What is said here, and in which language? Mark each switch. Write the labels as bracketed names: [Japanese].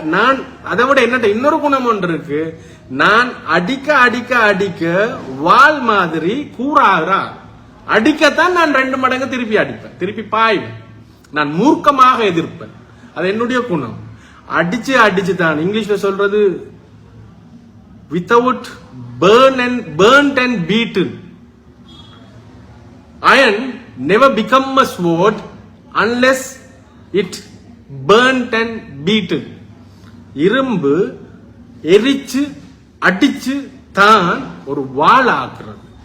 [Tamil] நான் அதை விட என்ன இன்னொரு குணம் ஒன்று இருக்கு, நான் அடிக்க அடிக்க அடிக்க வால் மாதிரி கூறாகிறார். அடிக்கத்தான் நான் 2 மடங்கு திருப்பி அடிப்பேன், திருப்பி பாய்வேன். நான் மூர்க்கமாக எதிர்ப்பேன். அது என்னுடைய குணம். அடிச்சு தான் இங்கிலீஷ்ல சொல்றது [English] without burnt and beaten. Iron never become a sword unless it burnt and beaten. [Tamil] இரும்பு எரிச்சு அடிச்சு தான் ஒரு வாள் ஆக்குறது.